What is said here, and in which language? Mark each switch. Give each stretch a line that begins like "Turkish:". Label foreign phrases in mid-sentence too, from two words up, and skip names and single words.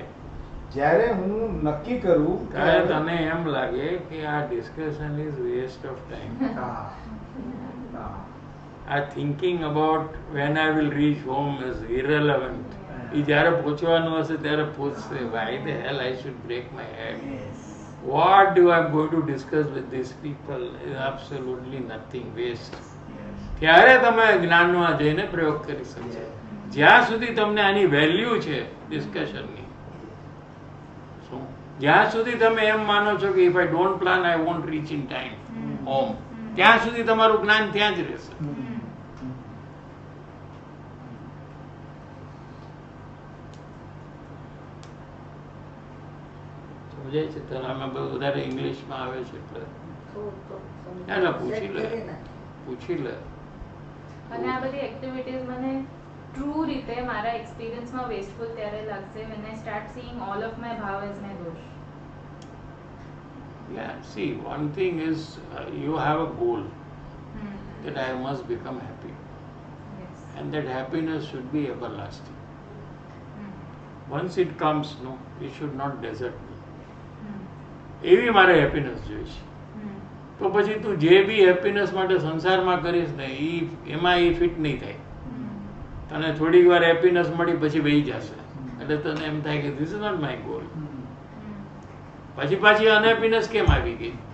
Gujarati: જ્યારે હું નક્કી કરું ત્યારે તને એમ લાગે કે આ
English: discussion is waste of time. Ah. Ah. આ thinking about when I will reach home is irrelevant.
Gujarati: એ જ્યારે પહોંચવાનું હશે ત્યારે પૂછશે
English: why the hell I should break my head. Yes. What do I am going to discuss with these people is absolutely nothing, waste. Yes.
Gujarati: ત્યારે તમે જ્ઞાનમાં જઈને પ્રયોગ કરી શકશો. જ્યાં સુધી તમને આની વેલ્યુ છે ડિસ્કશનની, શું જ્યાં સુધી તમે એમ માનો છો કે
English: if I don't plan I won't reach in time home,
Gujarati: ત્યાં સુધી તમારું જ્ઞાન ત્યાં જ રહેશે. સમજાય છે? તને આમાં બહુ વધારે ઇંગ્લિશમાં આવે છે એટલે ના, પૂછી લે. પૂછી લે. અને આ બધી એક્ટિવિટીઝ મને ટ્રુ રીતે મારા એક્સપિરિયન્સમાં વેસ્ટફુલ ત્યારે લાગશે
English: when I start seeing all of my
Gujarati: ભાવ
English: as my
Gujarati: દોષ.
English: Yeah, see, one thing is you have a goal that I must become happy, Yes. and that happiness should be everlasting. Once it comes, no, it should not desert me.
Gujarati: એવી મારે હેપીનેસ જોઈશે. તો પછી તું જે બી હેપીનેસ માટે સંસારમાં કરીશ ને એમાં એ ફિટ નહીં થાય. તને થોડીક વાર હેપીનેસ મળી પછી વહી જશે એટલે તને એમ થાય કે
English: this is not my goal.
Gujarati: પાછી અનહેપીનેસ કેમ આવી ગઈ?